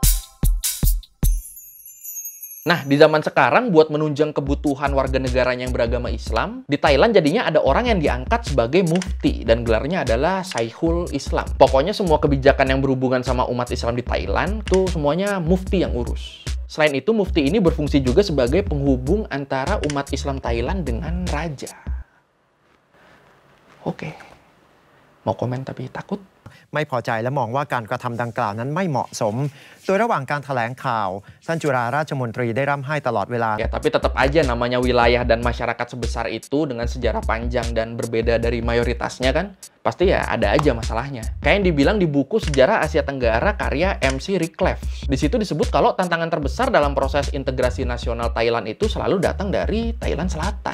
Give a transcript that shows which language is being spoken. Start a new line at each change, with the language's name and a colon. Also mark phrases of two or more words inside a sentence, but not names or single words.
Indonesian: Nah, di zaman sekarang buat menunjang kebutuhan warga negaranya yang beragama Islam, di Thailand jadinya ada orang yang diangkat sebagai mufti dan gelarnya adalah Syekhul Islam. Pokoknya semua kebijakan yang berhubungan sama umat Islam di Thailand tuh semuanya mufti yang urus. Selain itu, mufti ini berfungsi juga sebagai penghubung antara umat Islam Thailand dengan raja. Oke. Mau komen tapi takut?
Thai: ไม่พอใจและมองว่าการกระทำดังกล่าวนั้นไม่เหมาะสมโดยระหว่างการแถลงข่าวท่านจุฬาราชมนตรีได้ร่ำไห้ตลอดเวลา
Indonesian: Ya, tapi tetap aja namanya wilayah dan masyarakat sebesar itu dengan sejarah panjang dan berbeda dari mayoritasnya kan, pasti ya ada aja masalahnya. Kayak yang dibilang di buku Sejarah Asia Tenggara karya MC Rickleff. Di situ disebut kalau tantangan terbesar dalam proses integrasi nasional Thailand itu selalu datang dari Thailand Selatan.